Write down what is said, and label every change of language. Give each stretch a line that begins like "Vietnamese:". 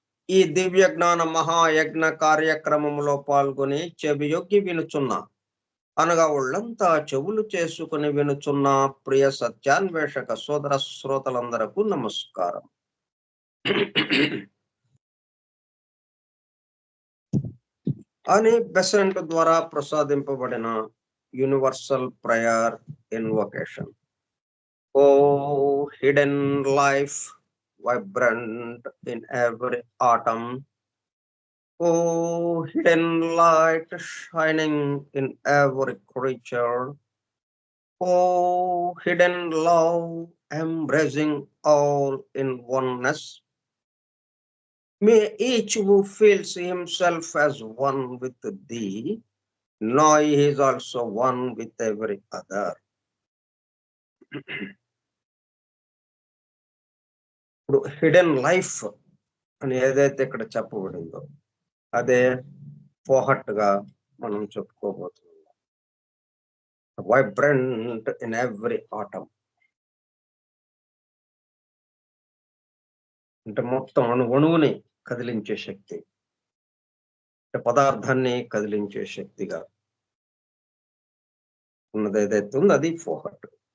Telugu: ఈ దివ్య జ్ఞాన మహాయజ్ఞ కార్యక్రమంలో పాల్గొని చెవియొగ్గి వినుచున్న అనగా ఒళ్ళంతా చెవులు చేసుకుని వినుచున్న ప్రియ సత్యాన్వేషక సోదర శ్రోతలందరకు నమస్కారం. అని బెసెంట్ ద్వారా ప్రసాదింపబడిన universal prayer invocation.
English: Oh hidden life vibrant in every atom, oh hidden light shining in every creature, oh hidden love embracing all in oneness, may each who feels himself as one with thee know he is also one with every other.
Telugu: ఇప్పుడు hidden life అని ఏదైతే ఇక్కడ చెప్పబడిందో అదే పోహట్ గా మనం చెప్పుకోబోతున్నాం.
English: vibrant in every atom
Telugu: అంటే మొత్తం అణువుని కదిలించే శక్తి, అంటే పదార్థాన్ని కదిలించే శక్తిగా ఉన్నది ఏదైతే ఉందో అది పోహట్.